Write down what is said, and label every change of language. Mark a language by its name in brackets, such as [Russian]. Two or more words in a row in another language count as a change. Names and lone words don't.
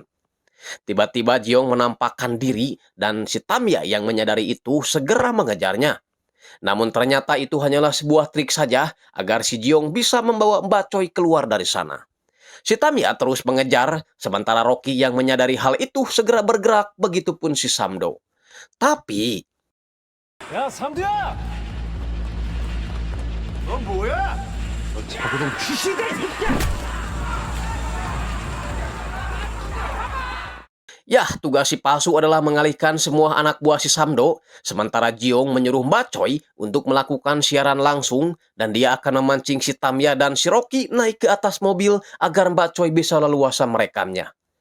[Indonesian] Tiba-tiba Jiong menampakkan diri dan si Tamya yang menyadari itu segera mengejarnya. Namun ternyata itu hanyalah sebuah trik saja agar si Jiong bisa membawa Mbak Choi keluar dari sana. Si Tamya terus mengejar, sementara Rocky yang menyadari hal itu segera bergerak, begitupun si Samdo. Tapi [Korean] 야, 삼두야! 넌 뭐야? 너 자고동 귀신이다, 이 새끼야! [Indonesian] ya, tugas si palsu adalah mengalihkan semua anak buah si Samdo, sementara Jiong menyuruh Mbak Choi untuk melakukan siaran langsung dan dia akan memancing si Tamya dan si Rocky naik ke atas mobil agar Mbak Choi bisa leluasa merekamnya.